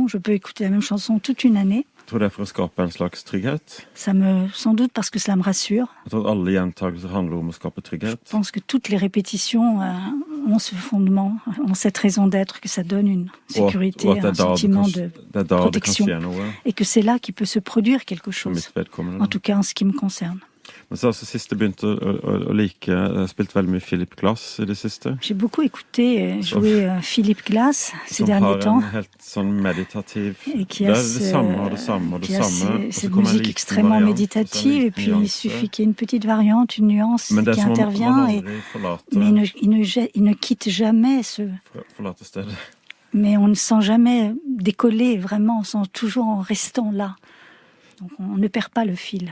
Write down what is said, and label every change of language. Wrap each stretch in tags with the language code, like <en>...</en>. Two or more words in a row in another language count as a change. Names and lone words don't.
<fr>Je peux écouter la même chanson toute une année. Sans doute parce que cela me rassure. Je pense que toutes les répétitions ont ce fondement, ont cette raison d'être, que ça donne une sécurité, un sentiment de protection. Et que c'est là qu'il peut se produire quelque chose. En tout cas, en ce qui me concerne.</fr> <no>Men så siste begynte å like. Jeg har spilt veldig mye Philip Glass i det siste.</no> <fr>J'ai beaucoup écouté jouer Philip Glass ces derniers temps.</fr> <no>Som har en helt sånn meditativ. Det er det samme og det samme og det samme.</no> <fr>Cette musique extrêmement méditative et puis il suffit qu'il y ait une petite variante, une nuance qui intervient. Mais il ne quitte jamais ce. Mais on ne sent jamais décoller vraiment, on sent toujours en restant là. Donc on ne perd pas le fil.</fr>